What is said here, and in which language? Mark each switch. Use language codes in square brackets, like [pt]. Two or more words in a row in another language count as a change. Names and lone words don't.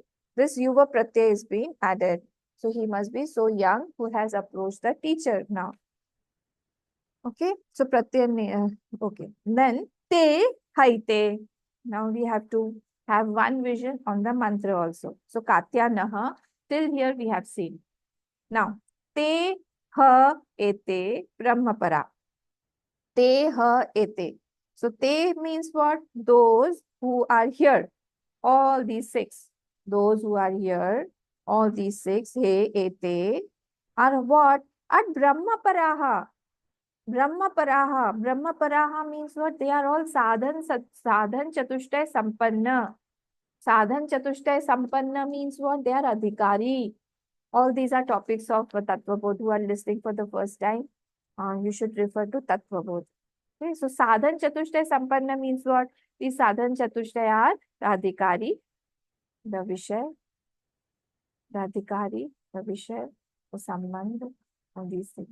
[en] This Yuva Pratyay is being added. So he must be so young who has approached the teacher now. Okay, so Pratyay, okay. Then [sa] te, haite. [en] Now we have to have one vision on the mantra also. So Katya Naha, till here we have seen. Now, [sa] te, ha, ete, Brahmapara. Te, ha, ete. [en] So te means what? Those who are here. All these six. Those who are here, all these six, [sa] he, ete, [en] are what? At Brahmaparaha. Brahmaparaha. Brahmaparaha means what? They are all [sa] sadhan chatushtay sampanna. Sadhan chatushtay sampanna [en] means what? They are adhikari. All these are topics of Tattva Bodh. Who are listening for the first time, you should refer to Tattva Bodh. Okay, so [sa] Sadhan Chatushtay Sampanna [en] means what? These [sa] Sadhan Chatushtay [en] are Radhikari, the Vishay, Radhikari, the Vishay, the Sambandh, and these things.